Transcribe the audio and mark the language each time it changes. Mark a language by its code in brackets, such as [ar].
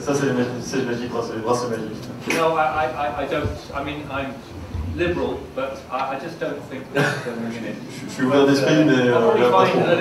[fr] Ça, c'est les [en] magic bracelets, [fr] les bracelets magiques. [en] No, I don't. I mean, I'm liberal, but I just don't think there's something in it. [fr] Je suis ouvert d'esprit, mais pas trop.